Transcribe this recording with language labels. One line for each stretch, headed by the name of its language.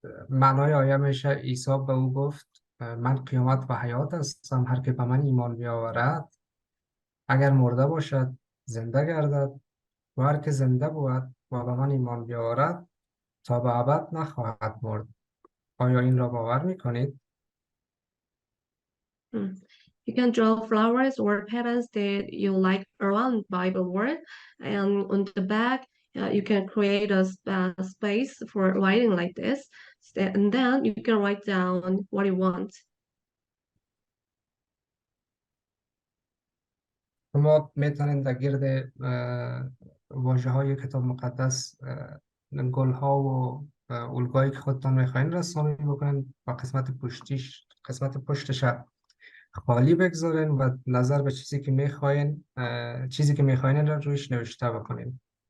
Persian: معنای آیه میشه عیسی به او گفت من قیامت و حیات هستم، هر که به من ایمان بیاورد اگر مرده باشد زنده گردد و هر که زنده بود و به من ایمان بیاورد تا به ابد نخواهد مرد. آیا این را باور میکنید؟
English: You can draw flowers or patterns that you like around Bible word, and on the back you can create a space for writing like this, and then you can write down what you want.
Persian: شما میتونید در گرد واژه های کتاب مقدس گل ها و الگوهایی که خودتان میخواین رسامی بکنین و قسمت پشتش خالی بگذارین و نظر به چیزی که میخواین را رویش نوشته بکنین.